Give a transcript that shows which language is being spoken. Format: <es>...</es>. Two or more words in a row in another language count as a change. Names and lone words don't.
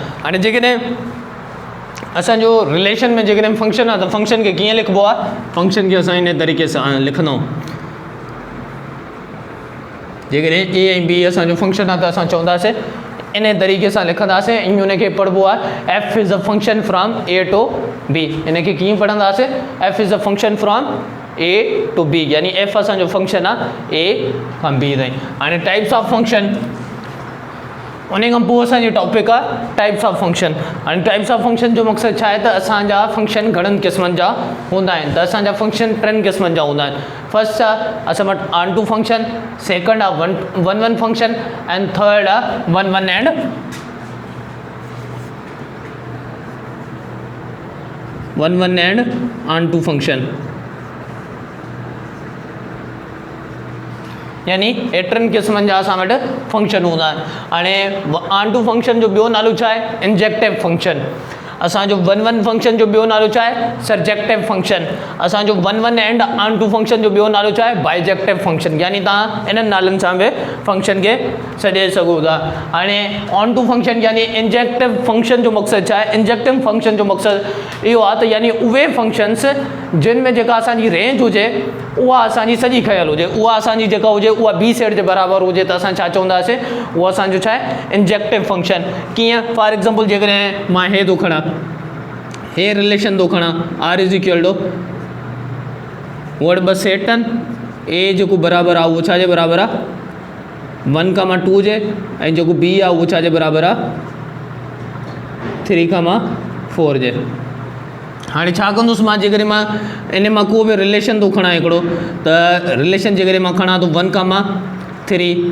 <sd>हाणे जेकॾहिं असांजो रिलेशन में जेकॾहिं फंक्शन आहे त फंक्शन खे कीअं लिखिबो आहे, फंक्शन खे असां इन तरीक़े सां लिखंदा आहियूं। जेकॾहिं ए ऐं बी असांजो फंक्शन आहे त असां चवंदासीं इन तरीक़े सां लिखंदासीं, ऐं हुनखे पढ़िबो आहे</sd> <en>F is a function from A to B.</en> <sd>इनखे कीअं पढ़ंदासीं,</sd> <en>F is a function from A to B,</en> <sd>यानी एफ असांजो फंक्शन आहे ए खां बी ताईं। हाणे</sd> <en>types of function,</en> <sd>उन खां पोइ असांजी टॉपिक आहे</sd> <en>types of function.</en> <sd>हाणे</sd> <en>types of function</en> <sd>जो मक़सदु छा आहे त असांजा फंक्शन घणनि क़िस्मनि जा हूंदा आहिनि। त असांजा फंक्शन 3 क़िस्मनि जा हूंदा आहिनि। फर्स्ट आहे असां वटि</sd> <en>onto function,</en> <sd>सेकंड आहे</sd> <en>one one function and third</en> <sd>आहे</sd> <en>one one and onto function.</en> <sd>यानी हे 3 क़िस्मनि जा असां वटि फंक्शन हूंदा आहिनि। हाणे</sd> <en>onto function</en> <sd>जो ॿियो नालो छा आहे?</sd> <en>injective function.</en> <sd>असांजो</sd> <en>one one function</en> <sd>जो ॿियो नालो छा आहे?</sd> <en>surjective function.</en> <sd>असांजो</sd> <en>one one and onto function</en> <sd>जो ॿियो नालो छा आहे?</sd> <en>bijective function.</en> <sd>यानी तव्हां इन्हनि नालनि सां बि फंक्शन खे सॾे सघो था। हाणे</sd> <en>onto function</en> <sd>यानी</sd> <en>injective function</en> <sd>जो मक़सदु छा आहे?</sd> <en>injective function</en> <sd>जो मक़सदु इहो आहे त यानी उहे फंक्शन्स जिन में जेका असांजी रेंज हुजे उहा असांजी सॼी खयल हुजे, उहा असांजी जेका हुजे उहा बी सेट जे बराबरि हुजे त असां छा चवंदासीं? उहा असांजो छा आहे?</sd> <en>injective function.</en> <sd>कीअं?</sd> <en>for example</en> <sd>जेकॾहिं मां हे थो खणां, हे रिलेशन थो खणां</sd> <en>R is equal to</en> <sd>वटि 2 सेट आहिनि। ए जेको बराबरि आहे उहो छा जे बराबरि आहे? 1,2 जे, ऐं जेको बी आहे उहो छा जे बराबरि आहे? 3,4 जे। हाणे छा कंदुसि मां? जेकॾहिं मां इन मां को बि रिलेशन थो खणां हिकिड़ो, त रिलेशन जेकॾहिं मां खणां थो 1,3</sd>